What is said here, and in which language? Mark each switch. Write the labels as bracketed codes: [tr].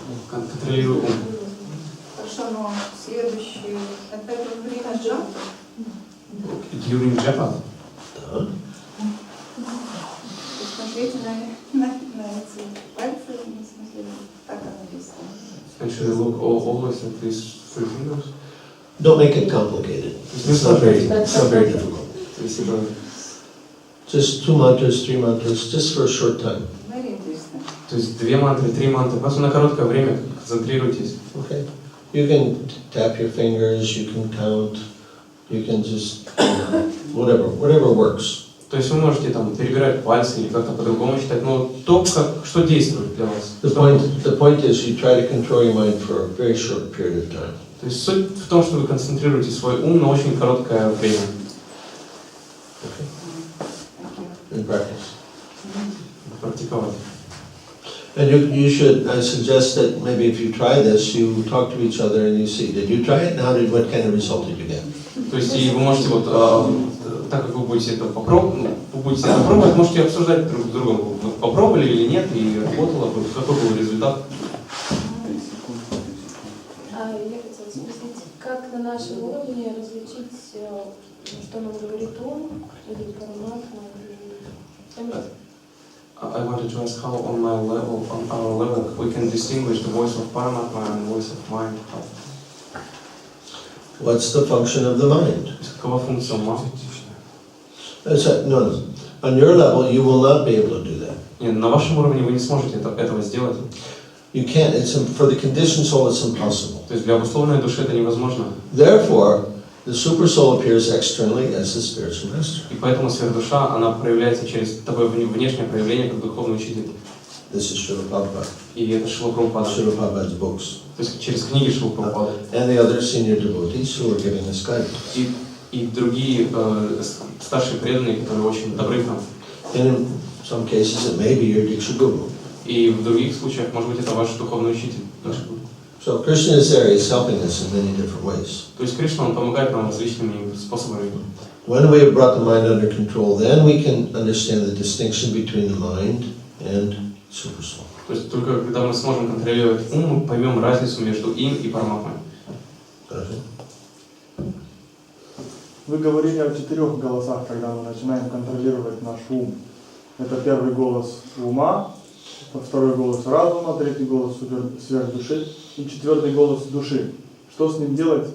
[ru] Контролирую ум. Хорошо, но следующее, опять во время джапы. [en] During japa. [ru] Да. То есть конкретно на эти пальцы, в смысле, так оно написано. [en] And should I look always at these 3 fingers? Don't make it complicated. It's not very difficult. [ru] То есть это [en] Just 2 mantras, 3 mantras, just for a short time. Very interesting. [ru] То есть 2 мантры, 3 мантры. Просто на короткое время концентрируйтесь. [en] Okay. You can tap your fingers, you can count, you can just, whatever works. [ru] То есть вы можете там перебирать пальцы или как-то по-другому считать, но то, что действует для вас. [en] The point is you try to control your mind for a very short period of time. [ru] То есть суть в том, что вы концентрируете свой ум на очень короткое время. [en] Okay. In practice. [ru] Практиковать. [en] And you should, I suggest that maybe if you try this, you talk to each other and you see, did you try it? Now, what kind of result did you get? [ru] То есть и вы можете вот, так как вы будете это попробовать, можете обсуждать друг с другом, вы попробовали или нет, и работало, какой был результат. Я хотела спросить, как на нашем уровне различить, что нам говорит ум, или параматма, или... [en] I wanted to ask how on our level, we can distinguish the voice of Paramatma and the voice of mind. What's the function of the mind? [ru] Какова функция ума? [en] No. On your level, you will not be able to do that. [ru] Нет, на вашем уровне вы не сможете этого сделать. [en] You can't. For the conditioned soul, it's impossible. [ru] То есть для обусловленной души это невозможно. [en] Therefore, the super soul appears externally as the spiritual master. [ru] И поэтому сверхдуша, она проявляется через такое внешнее проявление, как духовный учитель. [en] This is Srila Prabhupada. [ru] И это Шрила Прабхупада. [en] Srila Prabhupada's books. [ru] То есть через книги Шрилы Прабхупады. [en] And the other senior devotees who are giving us guidance. [ru] И другие старшие преданные, которые очень добры к нам. [en] And in some cases, it may be your Diksha Guru. [ru] И в других случаях, может быть, это ваш духовный учитель. [en] So Krishna is there, he's helping us in many different ways. [ru] То есть Кришна, он помогает нам различными способами. [en] When we have brought the mind under control, then we can understand the distinction between the mind and super soul. [ru] То есть только когда мы сможем контролировать ум, мы поймем разницу между им и Параматмой. Вы говорили о 4 голосах, когда мы начинаем контролировать наш ум. Это первый голос ума, второй голос разума, третий голос сверхдуши и 4-й голос души. Что с ним делать?